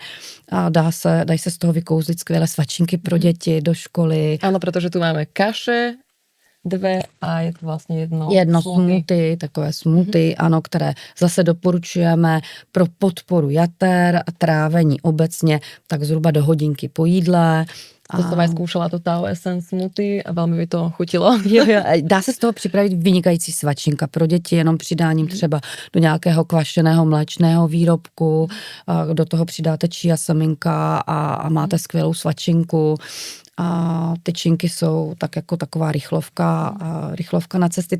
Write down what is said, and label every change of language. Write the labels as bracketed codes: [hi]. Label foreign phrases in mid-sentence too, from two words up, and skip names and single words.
[cs] A dají se z toho vykouzlit skvělé svačinky pro děti do školy. Ano, protože tu máme kaše, 2 a je to vlastně jedno smoothie, takové smoothie, ano, které zase doporučujeme pro podporu jater a trávení obecně, tak zhruba do hodinky po jídle. [sk] To som aj skúšala, to Tao Essence smoothie a veľmi by to chutilo. [cs] Jo. Dá se z toho připravit vynikající svačinka pro děti, jenom přidáním třeba do nějakého kvašeného mléčného výrobku, do toho přidáte chia semínka a máte skvělou svačinku. A ty činky jsou tak jako taková rychlovka na cesty.